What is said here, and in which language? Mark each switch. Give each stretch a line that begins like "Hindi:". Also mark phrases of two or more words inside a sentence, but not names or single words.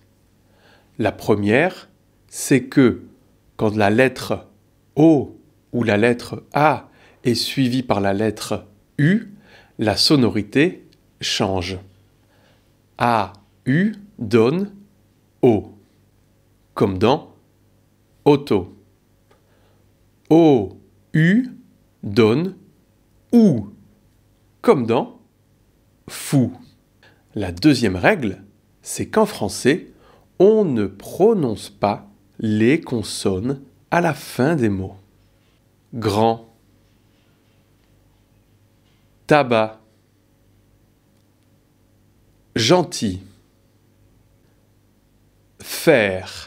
French: La première, c'est que quand la lettre O ou la lettre A est suivie par la lettre U, la sonorité change. A, U donne O, comme dans auto. O, U donne OU, comme dans fou. La deuxième règle, c'est qu'en français, on ne prononce pas les consonnes à la fin des mots. Grand, tabac, gentil, faire.